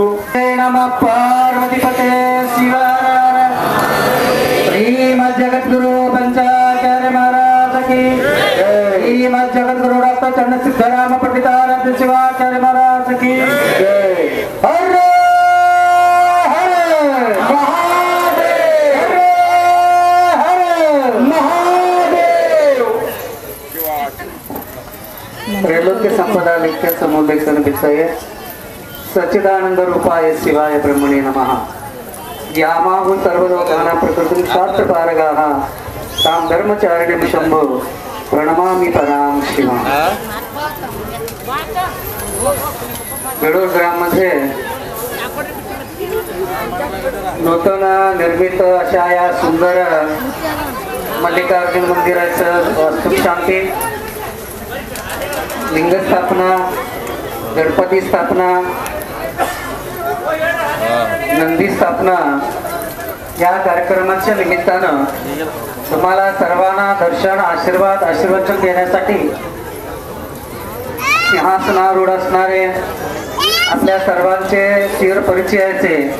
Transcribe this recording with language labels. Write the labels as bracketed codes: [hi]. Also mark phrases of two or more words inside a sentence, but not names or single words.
[hi] नम पार्वतीपते शिव श्रीमद् जगद्गुरु पंचाचार्य महाराज की श्रीमद् जगद्गुरु डॉक्टर चन्न सिद्दराम पंडिताराध्य शिवाचार्य महाराज की हर हर महादेव हर महादेव. [sa] त्रैलोक्य संपदा नित्य समोल्लेखन विषय सच्चिदानंद रूपाय शिवाय ब्रह्मणे नमः. यामाहु सर्वलोकानां प्रकृतिं शास्त्रपारगाः तां धर्मचारिणीं शम्भो प्रणमामि परां शिवां. [mr] बेडूर ग्राममध्ये नूतन निर्मित अशा या सुंदर मल्लिकार्जुन मंदिराचं वास्तुशांती, लिंग स्थापना, गणपती स्थापना, नंदी स्थापना या कार्यक्रमाच्या निमित्तानं तुम्हाला सर्वांना दर्शन आशीर्वचन देण्यासाठी सिंहासनारूढ असणारे आपल्या सर्वांचे चिर परिचयाचे